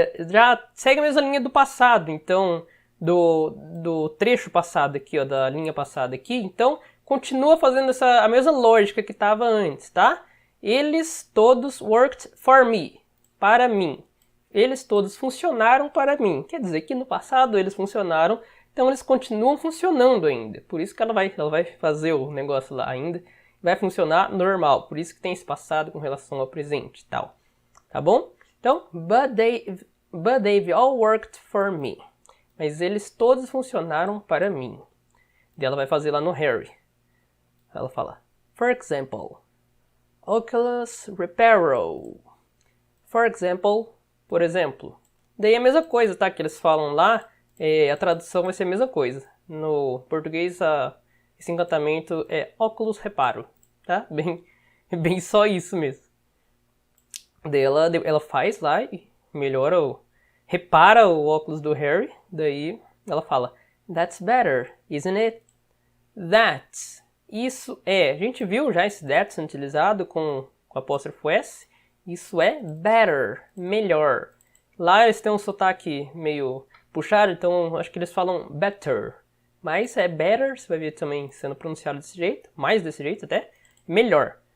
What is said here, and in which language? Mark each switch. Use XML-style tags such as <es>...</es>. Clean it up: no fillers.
<pt>Já segue a mesma linha do passado. Então, do trecho passado aqui, ó, da linha passada aqui. Então, continua fazendo a mesma lógica que estava antes, tá? Eles todos</pt> <en>worked for me.</en> <pt>Para mim. Eles todos funcionaram para mim. Quer dizer que no passado eles funcionaram. Então, eles continuam funcionando ainda. Por isso que ela vai fazer o negócio lá ainda. Vai funcionar normal, por isso que tem esse passado com relação ao presente e tal. Tá bom? Então,</pt> <en>but they've all worked for me.</en> <pt>Mas eles todos funcionaram para mim. E ela vai fazer lá no Harry. Ela fala,</pt> <en>for example,</en> <pt>Oculus Reparo.</pt> <en>For example,</en> <pt>por exemplo. Daí é a mesma coisa, tá? Que eles falam lá, a tradução vai ser a mesma coisa. No português, esse encantamento é Oculus Reparo, tá? Bem só isso mesmo. Daí ela faz lá e melhora, repara o óculos do Harry. Daí ela fala,</pt> <en>that's better, isn't it?</en> <pt>That, isso é. A gente viu já esse that sendo utilizado com apóstrofo S. Isso é better, melhor. Lá eles têm um sotaque meio puxado, então acho que eles falam better. Mas é better, você vai ver também sendo pronunciado desse jeito, mais desse jeito até, melhor.</pt>